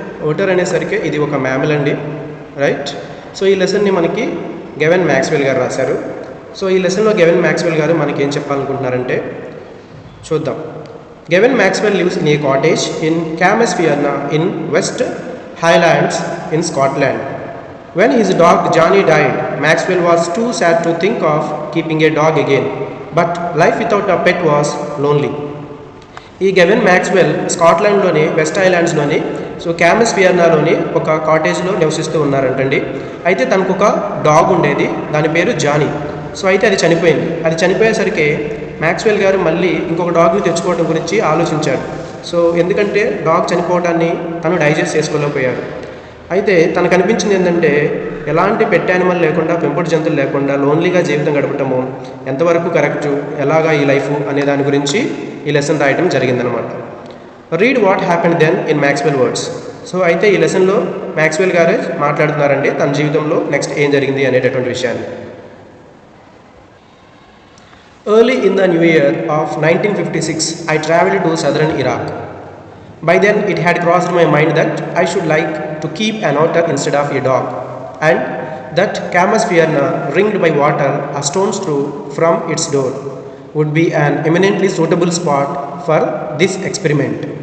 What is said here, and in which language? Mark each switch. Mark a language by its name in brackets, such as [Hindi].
[Telugu] Voter అనేసరికి ఇది ఒక మ్యామల్ అండి, రైట్. సో ఈ లెసన్ని మనకి గెవెన్ మ్యాక్స్వెల్ గారు రాశారు. సో ఈ లెసన్లో గెవెన్ మ్యాక్స్వెల్ గారు మనకి ఏం చెప్పాలనుకుంటున్నారంటే చూద్దాం. [English] Gavin Maxwell lives in a cottage in Camusfearna in West Highlands in Scotland. When his dog Johnny died, Maxwell was too sad to think of keeping a dog again. But life without a pet was lonely. [Telugu] ఈ గెవెన్ Maxwell స్కాట్లాండ్లోని west ఐలాండ్స్లోని క్యామెస్ఫియర్నాలోని ఒక కాటేజ్లో నివసిస్తూ ఉన్నారంటండి. అయితే తనకు ఒక dog ఉండేది, దాని పేరు Johnny. అయితే అది చనిపోయింది. అది చనిపోయేసరికి మ్యాక్స్వెల్ గారు మళ్ళీ ఇంకొక డాగ్ని తెచ్చుకోవడం గురించి ఆలోచించాడు. ఎందుకంటే డాగ్ చనిపోవడాన్ని తను డైజెస్ట్ చేసుకోలేకపోయారు. అయితే తనకు అనిపించింది ఏంటంటే ఎలాంటి పెట్ యానిమల్ లేకుండా, పెంపుడు జంతువులు లేకుండా లోన్లీగా జీవితం గడపటము ఎంతవరకు కరెక్టు, ఎలాగా ఈ లైఫ్ అనే దాని గురించి ఈ లెసన్ రాయడం జరిగిందనమాట. [English] Read what happened then in Maxwell words. [Telugu] అయితే ఈ లెసన్లో మ్యాక్స్వెల్ గారే మాట్లాడుతున్నారండి తన జీవితంలో నెక్స్ట్ ఏం జరిగింది అనేటటువంటి విషయాన్ని. [English] Early in the new year of 1956 I traveled to southern Iraq. By then it had crossed my mind that I should like to keep an otter instead of a dog, and that Camasphierna, ringed by water a stone's throw from its door, would be an eminently suitable spot for this experiment.